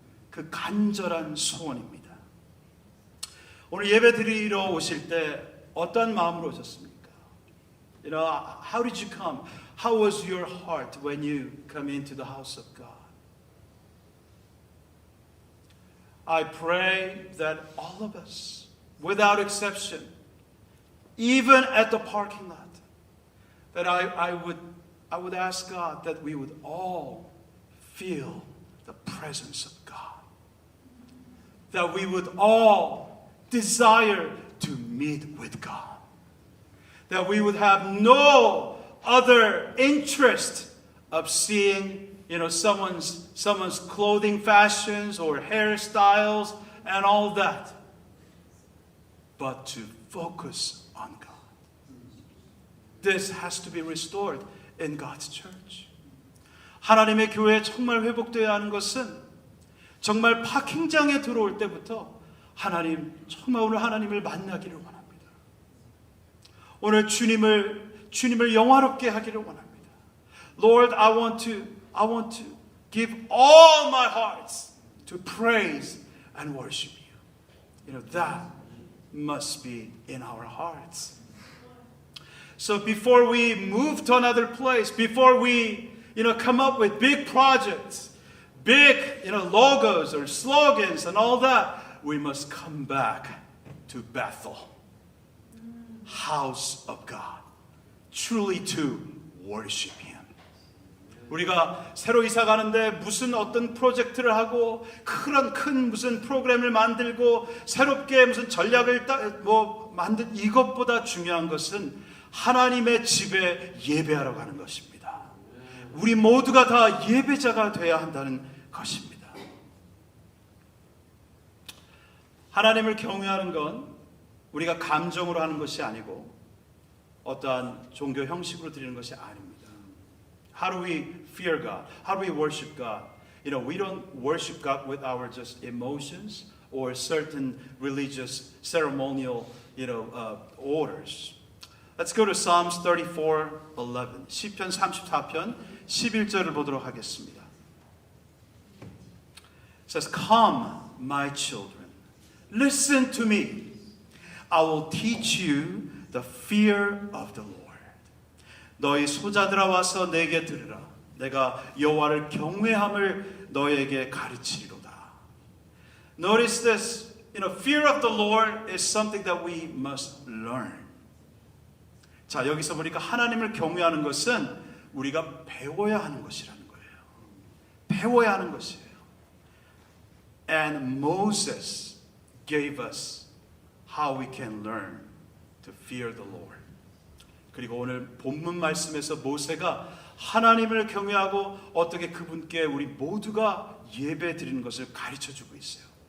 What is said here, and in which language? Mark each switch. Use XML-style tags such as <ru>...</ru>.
<ko>그 간절한 소원입니다. 오늘 예배 드리러 오실 때 어떤 마음으로 오셨습니까?</ko> <en>How did you come? How was your heart when you come into the house of God? I pray that all of us, without exception, even at the parking lot, that I would ask God that we would all feel the presence of God. That we would all desire to meet with God. That we would have no other interest of seeing, someone's clothing fashions or hairstyles and all that, but to focus on God. This has to be restored in God's church.</en> <ko>하나님의 교회에 정말 회복되어야 하는 것은 정말 파킹장에 들어올 때부터 정말 오늘 하나님을 만나기를 원합니다. 오늘 주님을 영화롭게 하기를 원합니다.</ko> <en>Lord, I want to give all my hearts to praise and worship you. That must be in our hearts. So before we move to another place, before we, come up with big projects, big, logos or slogans and all that, we must come back to Bethel, house of God, truly to worship Him.</en> <ko>우리가 새로 이사 가는데 무슨 어떤 프로젝트를 하고 큰 무슨 프로그램을 만들고 새롭게 무슨 전략을 만든 이것보다 중요한 것은 하나님의 집에 예배하러 가는 것입니다. 우리 모두가 다 예배자가 되어야 한다는 것입니다. 하나님을 경외하는 건 우리가 감정으로 하는 것이 아니고 어떠한 종교 형식으로 드리는 것이 아닙니다.</ko> <en>How do we fear God? How do we worship God? We don't worship God with our just emotions or certain religious ceremonial, orders. Let's go to Psalms 34:11.</en> <ko>시편 34편 11절을 보도록 하겠습니다.</ko> <en>It says, "Come, my children, listen to me. I will teach you the fear of the Lord.</en> <ko>너희 소자들아 와서 내게 들으라. 내가 여호와를 경외함을 너에게 가르치리로다."</ko> <en>Notice this. Fear of the Lord is something that we must learn.</en> <ko>자, 여기서 보니까 하나님을 경외하는 것은 우리가 배워야 하는 것이라는 거예요. 배워야 하는 것이에요.</ko> <en>And Moses gave us how we can learn to fear the Lord.</en> <ko>그리고 오늘 본문 말씀에서 모세가 하나님을 경외하고 어떻게 그분께 우리 모두가 예배 드리는 것을 가르쳐 주고 있어요.</ko>